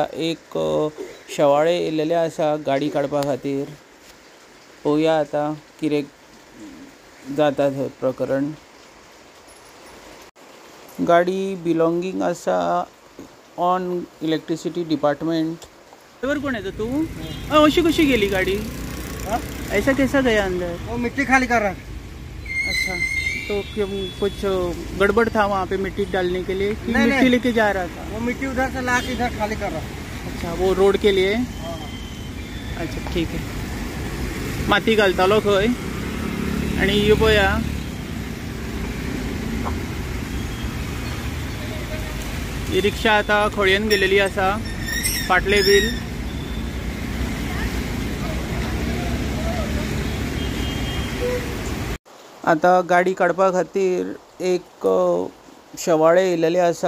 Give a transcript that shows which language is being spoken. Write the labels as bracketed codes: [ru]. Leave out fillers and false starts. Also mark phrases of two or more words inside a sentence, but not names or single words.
[kok] एक शेवाळे येयलेले आसा गाडी काडपा खातीर. पळोवया आतां कितें जाता थंय प्रकरण. गाडी बिलॉंगींग आसा ऑन [en] electricity department. [hi] ड्राइवर कौन है तो तू? [kok] ऐसी कशी गेली गाड़ी? [hi] ऐसा कैसा गया अंदर? वो मिट्टी खाली कर रहा है। अच्छा, तो कुछ गड़बड़ था वहाँ पे मिट्टी डालने के लिए कि मिट्टी लेके जा रहा था? वो मिट्टी उधर से ला के इधर खाली कर रहा है। अच्छा, वो रोड के लिए? अच्छा, ठीक है. [kok] माती घालतालो खंय आणि ही पळया ही रिक्षा आता खळयेन गेलेली आसा. फाटले व्हील आता गाडी काडपा खातीर एक शेवाळे येयलेले आसा.